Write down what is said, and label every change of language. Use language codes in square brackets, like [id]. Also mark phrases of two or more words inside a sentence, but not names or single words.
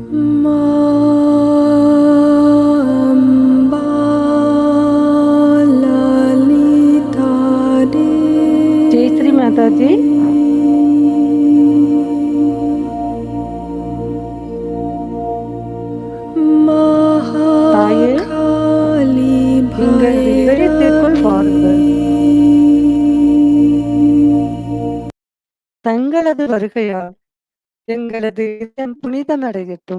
[ta] மா அம்பா லலிதா [hi] जय श्री माता जी। தாயே, [ta] மகாகாளி எங்களது இதயத்திற்குள் வாருங்கள். தங்களது வருகையால் எங்களது இதயம் புனிதமடையட்டும்.